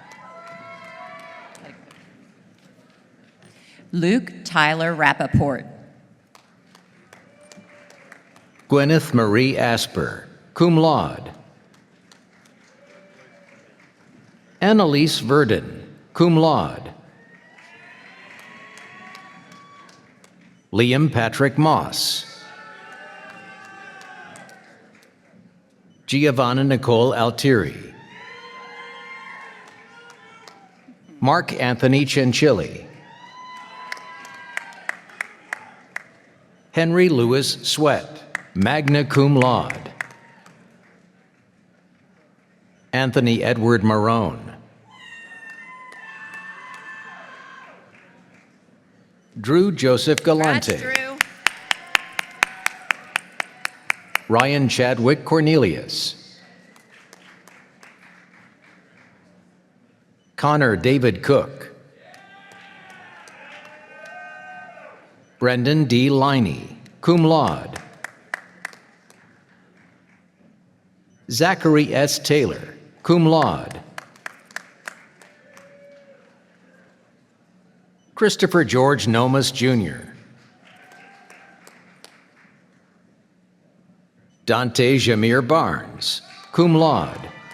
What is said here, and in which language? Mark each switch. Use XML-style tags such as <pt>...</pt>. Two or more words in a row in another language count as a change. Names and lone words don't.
<en>Luke Tyler Rappaport. Gwyneth Marie Asper,</en> <la>cum laude.</la> <en>Annalise Verdon,</en> <la>cum laude.</la> <en>Liam Patrick Moss. Giovanna Nicole Altieri. Mark Anthony Chinchilli. Henry Louis Sweat,</en> <la>magna cum laude.</la> <en>Anthony Edward Marone. Drew Joseph Galante. Congrats, Drew. Ryan Chadwick Cornelius. Connor David Cook. Brendan D. Liney,</en> <la>cum laude.</la> <en>Zachary S.</en> <la>Taylor, cum laude.</la> <en>Christopher George Nomas, Jr. Dante Jamir Barnes,</en> <la>cum laude.</la>